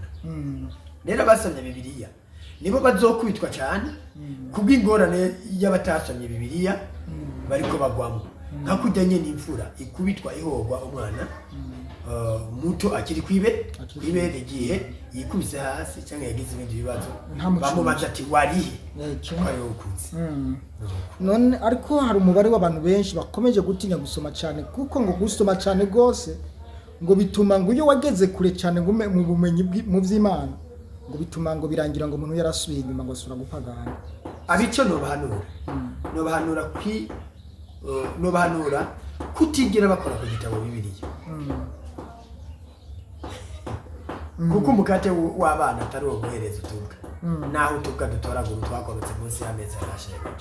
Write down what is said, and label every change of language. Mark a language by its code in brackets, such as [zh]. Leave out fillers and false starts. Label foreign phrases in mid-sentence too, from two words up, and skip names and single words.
[rn] Rero abasomye Bibiliya nibo bazokubitwa cyane kubw'ingorane y'abatasomye Bibiliya bariko bagwamo, nka kujya nyene imfura ikubitwa ihogwa umwana muto akiri kwibere igihe yikubise hasi cyangwa yagize ibindi bibazo bamubaza ati warihe kwayokuze. None ariko hari umubare w'abantu benshi bakomeje gutinya gusoma cyane, kuko ngo gusoma cyane gose ngo bituma ngo iyo wageze kure cyane ngo mu bumenyi mu by'Imana ngo bituma ngo birangira ngo umuntu yarasubiye inyuma ngo asura gupagana. Abico nobahanura kutigira bakora ku gitabo Bibiliya, kuko umukate w'abana atari uwo guhereza utubwa, naho utubwa dutoragura twakorotse munsi y'ameza yarashegeje.